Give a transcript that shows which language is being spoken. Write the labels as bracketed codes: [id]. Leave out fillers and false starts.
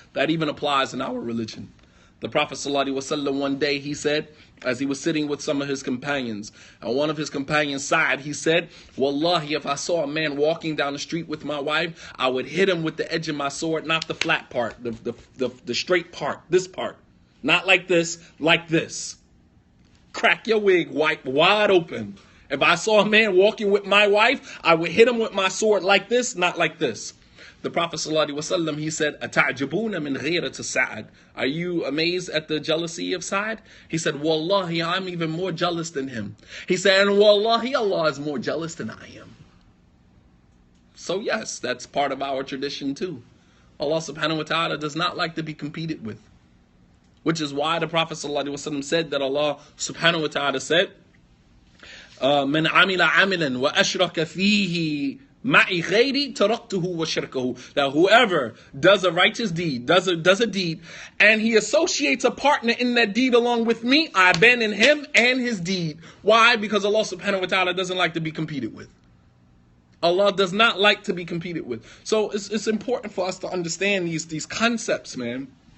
[en] That even applies in our religion. The Prophet ﷺ, one day, he said, as he was sitting with some of his companions, and one of his companions sighed, he said, Wallahi, if I saw a man walking down the street with my wife, I would hit him with the edge of my sword, not the flat part, the straight part, this part. Not like this, like this. Crack your wig wide open. If I saw a man walking with my wife, I would hit him with my sword like this, not like this. The Prophet ﷺ, he said, [ar] أَتَعْجَبُونَ مِنْ غِيرَةِ سَعَدٍ. [en] Are you amazed at the jealousy of Sa'ad? He said, Wallahi, I'm even more jealous than him. He said, and Wallahi, Allah is more jealous than I am. So yes, that's part of our tradition too. Allah subhanahu wa ta'ala does not like to be competed with. Which is why the Prophet ﷺ said that Allah subhanahu wa ta'ala said, [ar] من عمل عملا وأشرك فيه معي غيري تركته وشركه. [en] That whoever does a righteous deed, does a deed, and he associates a partner in that deed along with me, I abandon him and his deed. Why? Because Allah subhanahu wa ta'ala doesn't like to be competed with. Allah does not like to be competed with. So it's important for us to understand these concepts, man.